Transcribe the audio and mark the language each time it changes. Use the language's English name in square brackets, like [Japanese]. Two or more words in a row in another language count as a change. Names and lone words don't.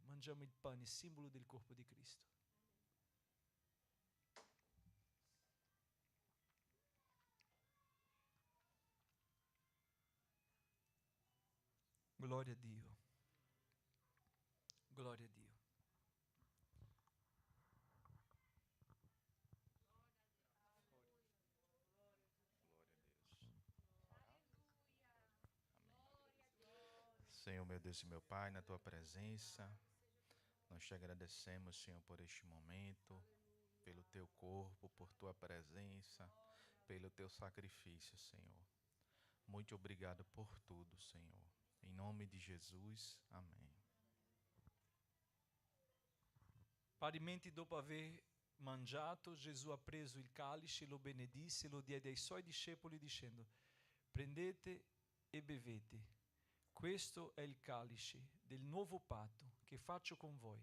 [Italian] Mangiamo il pane, simbolo del corpo di Cristo. Gloria a Dio. Gloria a Dio. [Portuguese] Senhor, meu Deus e meu Pai, na Tua presença, nós te agradecemos, Senhor, por este momento, pelo Teu corpo, por Tua presença, pelo Teu sacrifício, Senhor. Muito obrigado por tudo, Senhor. Em nome de Jesus, amém. [Italian] Parimenti dopo aver mangiato, Gesù ha preso il calice, lo benedisse, lo diede ai suoi discepoli dicendo: prendete e bevete. Questo è il calice del nuovo patto che faccio con voi.